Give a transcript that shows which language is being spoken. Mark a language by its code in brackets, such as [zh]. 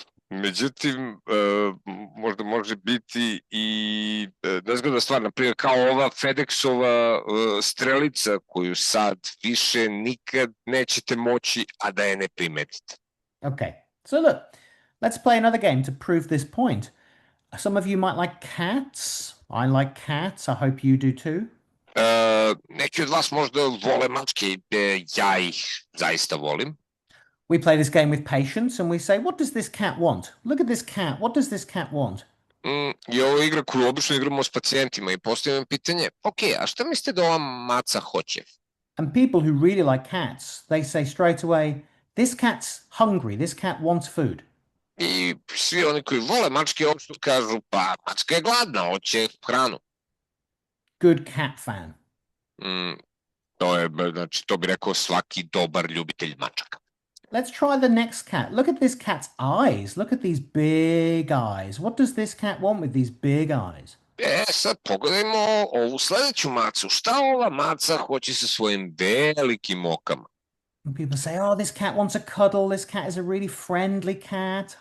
[sr] Međutim, možda može biti i nezgodna stvar, na primjer kao ova FedExova strelica koju sad više nikad nećete moći, a da je ne primetite. [en] Okay, so look, let's play another game to prove this point. Some of you might like cats. I like cats. I hope you do too. [sr] Neki od vas možda vole mačke, ja ih zaista volim. [en] We play this game with patients and we say, what does this cat want? Look at this cat. What does this cat want? [sr] I ovo je igra koju obično igramo s pacijentima i postavljam pitanje, ok, a šta mislite da ova maca hoće? [en] And people who really like cats, they say straight away, this cat's hungry. This cat wants food. [sr] I svi oni koji vole mačke obično kažu, pa mačka je gladna, hoće hranu. [en] Good cat fan. [sr] Znači, to bi rekao svaki dobar ljubitelj mačaka. [en] Let's try the next cat. Look at this cat's eyes. Look at these big eyes. What does this cat want with these big eyes? [sr] Sad pogledajmo ovu sledeću macu. Šta ova maca hoće sa svojim velikim okama? [en] And people say, oh, this cat wants a cuddle. This cat is a really friendly cat.